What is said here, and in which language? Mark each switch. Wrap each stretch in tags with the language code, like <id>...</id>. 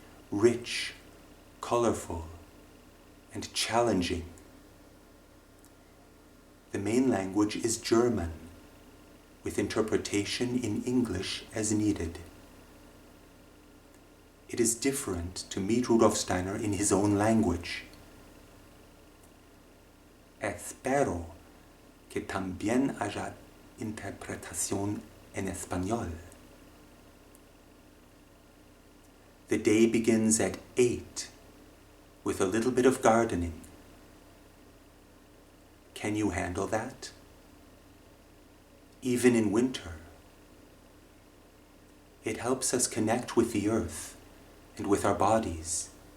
<en>Rich, colorful, and challenging. The main language is German, with interpretation in English as needed. It is different to meet Rudolf Steiner in his own language.</en> <es>Espero que también haya interpretación en español.</es> <en>The day begins at 8 with a little bit of gardening. Can you handle that? Even in winter. It helps us connect with the earth and with our bodies.</en>